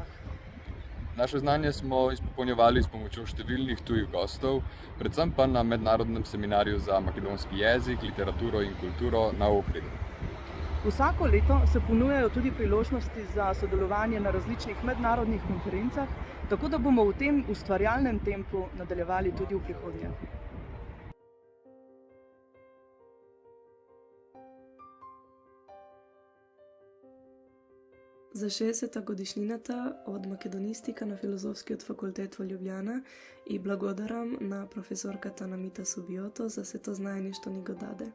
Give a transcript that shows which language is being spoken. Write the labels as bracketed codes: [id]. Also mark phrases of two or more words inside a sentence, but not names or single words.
[sl] Naše znanje smo izpopolnjevali s pomočjo številnih tujih gostov, predvsem pa na mednarodnem seminarju za makedonski jezik, literaturo in kulturo na Ohridu. Vsako leto se ponujajo tudi priložnosti za sodelovanje na različnih mednarodnih konferencah, tako da bomo v tem ustvarjalnem tempu nadaljevali tudi v prihodnje. [mk] За 60-та годишнината од македонистика на Филозофскиот факултет во Љубљана и благодарам на професорката Намита Субиото за сето знаење што ни го даде.